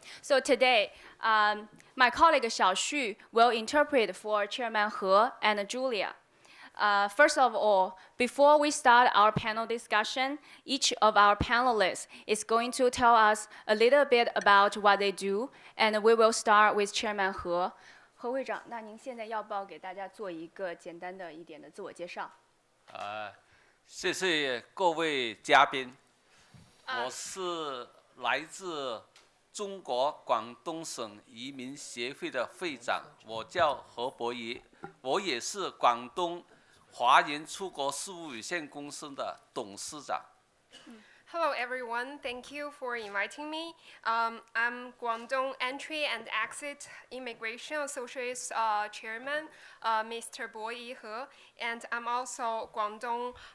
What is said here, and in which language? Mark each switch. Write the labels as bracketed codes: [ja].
[en] So today, my colleague Shah will interpret for Chairman He and Julia. First of all, before we start our panel discussion, each of our panelists is going to tell us a little bit about what they do, and we will start with Chairman He. [zh] 何会长，那您现在要不要给大家做一个简单的一点的自我介绍？谢谢各位嘉宾，我是来自中国广东省移民协会的会长，我叫何博仪，我也是广东华人出国事务有限公司的董事长。 [en] Hello everyone, thank you for inviting me. I'm Guangdong Entry and Exit Immigration Associates Chairman, Mr. Bo Yi-he, and I'm also Guangdong